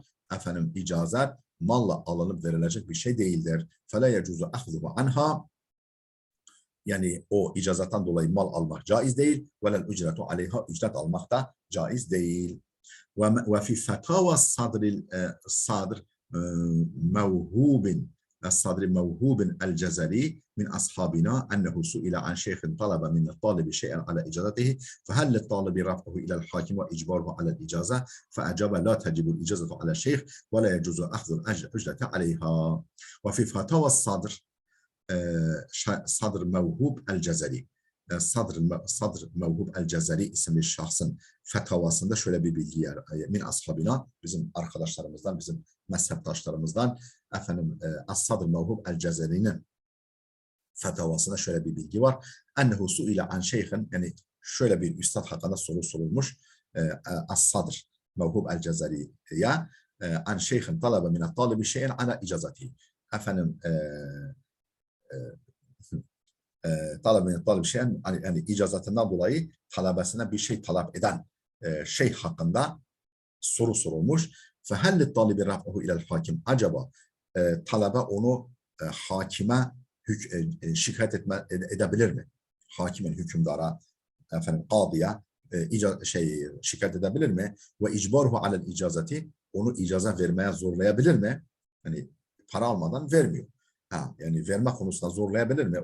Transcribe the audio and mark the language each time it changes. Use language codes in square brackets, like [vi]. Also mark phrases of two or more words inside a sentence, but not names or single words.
[tr] Efendim icazet malla alınıp verilecek bir şey değildir. [ar] فلا يجوز أخذه عنها. [tr] Yani o icazetten dolayı mal almak caiz değil. [ar] ولا الأجرة عليها, [tr] ücret almak da caiz değil. [ar] وفي فتاوى صدر موهوب الصدر موهوب الجزري من أصحابنا أنه سئل عن شيخ طلب من الطالب شيئا على إجازته فهل للطالب رفعه إلى الحاكم وإجباره على الإجازة فأجاب لا تجب الإجازة على الشيخ ولا يجوز أخذ الأجرة عليها. وفي فتاوى الصدر Sadr Mevhub el-Cezeri. [tr] Sadr Mevhub el-Cezeri isimli şahsın fetavasında şöyle bir bilgi yer. [ar] من أصحابنا, [tr] bizim arkadaşlarımızdan, bizim mezheptaşlarımızdan, efendim Sadr Mevhub el-Cezeri'nin fetavasında şöyle bir bilgi var. [ar] أنه سئل عن شيخ, [tr] yani şöyle bir üstad hakkında soru sorulmuş. [ar] Sadr Mevhub el-Cezeri'ye عن شيخ طلب من الطالب شيئا على إجازته. [tr] Efendim talep şey, yani icazetinden dolayı talebesine bir şey talep eden şey hakkında soru sorulmuş. [ar] فَهَلِّ الطَّالِبِ رَفْعُهُ اِلَى الْحَاكِمِ. [tr] Acaba talebe onu hakime şikayet edebilir mi? Hakimin hükümdara, efendim, kadıya şikayet edebilir mi? [ar] وإجباره على الإجازة, [tr] onu icaza vermeye zorlayabilir mi? Hani para almadan vermiyor. Yani verme konusunda zorlayabilir mi?